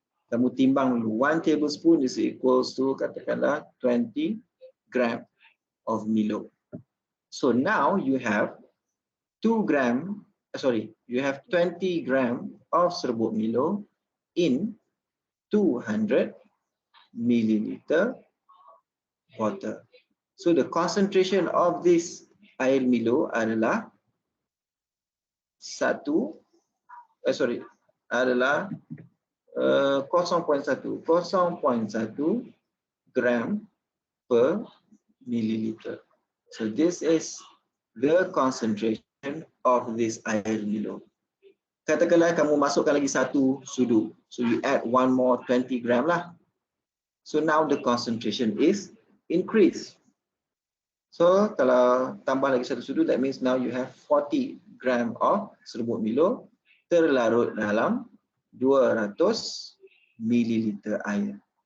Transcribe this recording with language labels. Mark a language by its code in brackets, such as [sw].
[ms] Kamu timbang dulu, [en] 1 tablespoon is equals to [ms] katakanlah [en] 20 gram of Milo. So now you have 2 gram, you have 20 gram of serbuk Milo in 200 milliliter water. So the concentration of this air Milo [ms] adalah adalah [en] 0.1 gram per milliliter. So this is the concentration of this air Milo. [ms] Katakanlah kamu masukkan lagi 1 sudu. [en] So you add 1 more 20 gram lah. So now the concentration is increased. So [ms] kalau tambah lagi 1 sudu, [en] that means now you have 40 gram of serbuk Milo [ms] terlarut dalam [en] 200 milliliter air.